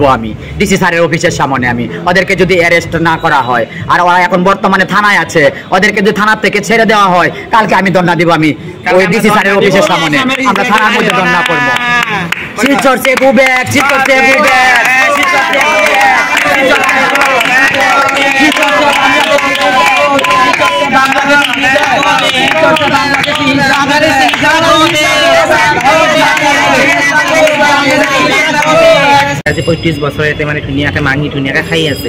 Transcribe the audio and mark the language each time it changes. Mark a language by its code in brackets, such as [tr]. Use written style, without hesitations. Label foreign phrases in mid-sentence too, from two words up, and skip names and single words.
[bn] আমি ডিসি স্যারের অফিসের সামনে আমি ওদেরকে যদি অ্যারেস্ট না করা হয়, আর ওরা এখন বর্তমানে থানায় আছে, ওদেরকে যদি থানা থেকে ছেড়ে দেওয়া হয়, কালকে আমি ধর্না দিব। আমি ওই ডিসি স্যারের অফিসের সামনে আমরা থানার মধ্যে ধর্না করবো। [en] Silchar se go back, Silchar se go back, Silchar se go back, [as] আজি ৩৫ বছৰতে মানে ধুনীয়াকৈ মাঙি ধুনীয়াকৈ খাই আছে।